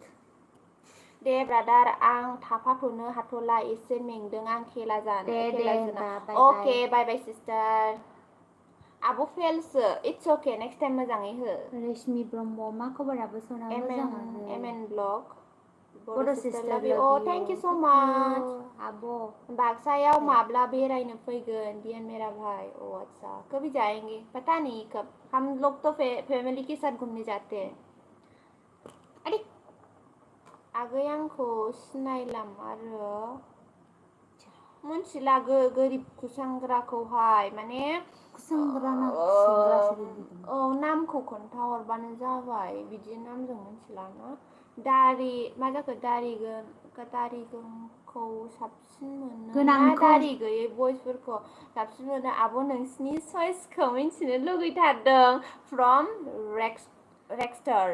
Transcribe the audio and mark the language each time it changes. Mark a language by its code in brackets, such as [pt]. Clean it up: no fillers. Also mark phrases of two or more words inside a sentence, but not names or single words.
[brx] दे ब्रादार आं थाफाथ'नो हाथ'ला एसे मेंदों आं खेला जानो अके [en] bye bye [brx] सिस्टार आब' फेलसो [en] it's okay next time [brx] मोजाङै हो रेशमि ब्रह्म मा खबर आब' सना मोजाङानो एमएन ब्लग बर' सिस्टार [en] thank you so much [brx] आब' बाक्सायाव माब्ला बेरायनो फैगोन [hi] डिएन मेरा भाई अच्छा कभी जाएंगे पता नहीं कब हम लोग तो फैमिली के साथ घूमने जाते हैं अरे [brx] आगै आंखौ सिनायलाम आरो मोनथिला गोरिब कुसांग्राखौहाय माने नामखौ खोन्थाहरबानो जाबाय बिदि नामजों मोनथिला ना मा जाखो दारिगोनखौ साबसिन मोनो ना दारि गैयै बयसफोरखौ साबसिन मोनो आब' नोंसिनि चइसखौ मिन्थिनो लुगैथारदों फ्रम रेक्सटार